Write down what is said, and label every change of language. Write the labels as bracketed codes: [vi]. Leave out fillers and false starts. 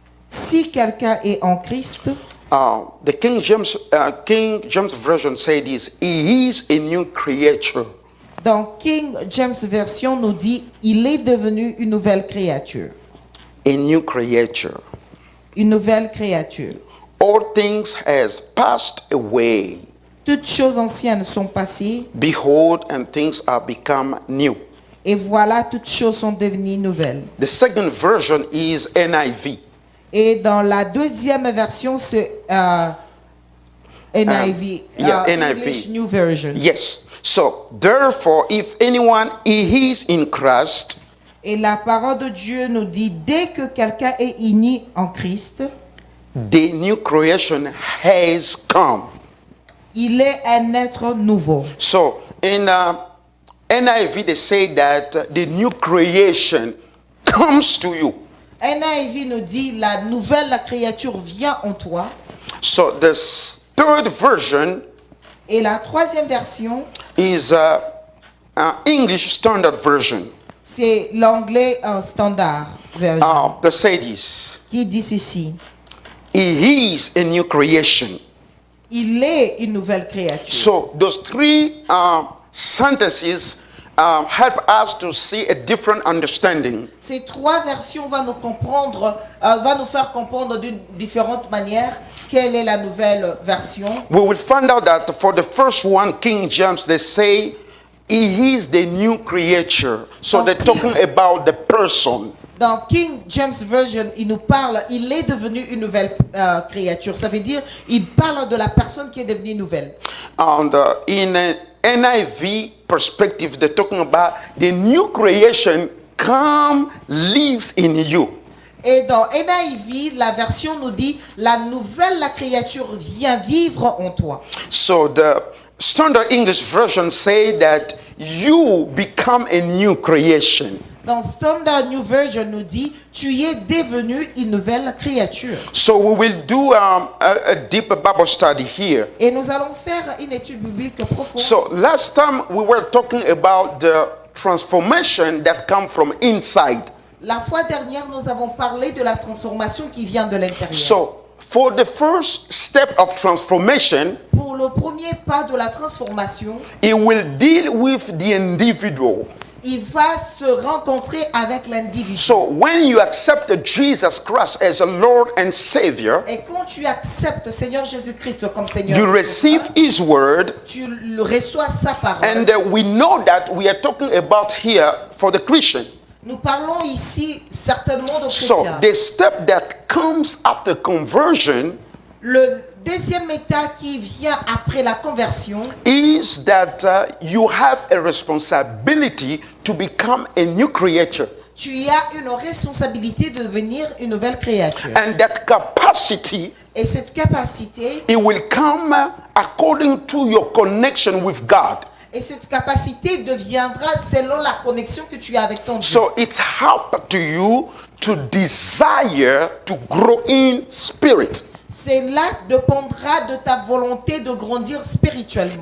[fr] si quelqu'un est en Christ, [en] the King James version say this. He is a new creature. [fr] dans King James version, nous dit: il est devenu une nouvelle créature. [en] A new creature. [fr] Une nouvelle créature. [en] All things has passed away. [fr] Toutes choses anciennes sont passées, [en] Behold, and things are become new. [fr] et voilà, toutes choses sont devenues nouvelles. [en] The second version is NIV. [fr] Et dans la deuxième version, c'est NIV, [en] NIV. English New Version. Yes. So, therefore, if anyone is in Christ, [fr] Et la parole de Dieu nous dit: dès que quelqu'un est uni en Christ, [en] the new creation has come. [fr] il est un être nouveau. [en] So, in NIV, they say that the new creation comes to you. [fr] NIV nous dit: la nouvelle créature vient en toi. [en] So, the third version [fr] Et la troisième version, [en] is English Standard Version. [fr] c'est l'anglais standard version, [en] They say this. [fr] qui dit ceci: [en] He is a new creation. [fr] il est une nouvelle créature. [en] So those 3 sentences help us to see a different understanding. [fr] Ces 3 versions vont nous faire comprendre d'une différente manière quelle est la nouvelle version. [en] We will find out that for the first one, King James, they say he is the new creature. So they're talking about the person. [fr] Dans King James Version, il nous parle, il est devenu une nouvelle créature. Ça veut dire, il parle de la personne qui est devenue nouvelle. [en] And in an NIV perspective, they're talking about the new creation lives in you. [fr] Et dans NIV, la version nous dit, la nouvelle créature vient vivre en toi. [en] So the Standard English Version say that you become a new creation. [fr] Dans Standard New Version nous dit, tu es devenu une nouvelle créature. [en] So we will do a deeper Bible study here. [fr] Et nous allons faire une étude biblique profonde. [en] So last time we were talking about the transformation that comes from inside. [fr] La fois dernière, nous avons parlé de la transformation qui vient de l'intérieur. [en] So for the first step of transformation, [fr] Pour le premier pas de la transformation, [en] it will deal with the individual. [fr] il va se rencontrer avec l'individu. [en] So when you accept Jesus Christ as a Lord and Savior, [fr] Et quand tu acceptes Seigneur Jésus-Christ comme Seigneur, [en] you receive His word, [fr] tu reçois sa parole. [en] and we know that we are talking about here for the Christian. [fr] Nous parlons ici certainement de [en] So [fr] chrétiens. [en] the step that comes after conversion [fr] Le deuxième état qui vient après la conversion, [en] is that you have a responsibility to become a new creature. [fr] tu as une responsabilité de devenir une nouvelle créature. [en] And that capacity, [fr] Et cette capacité, [en] it will come according to your connection with God. [fr] et cette capacité deviendra selon la connexion que tu as avec ton Dieu. [en] So it's up to you to desire to grow in spirit. [fr] Cela dépendra de ta volonté de grandir spirituellement.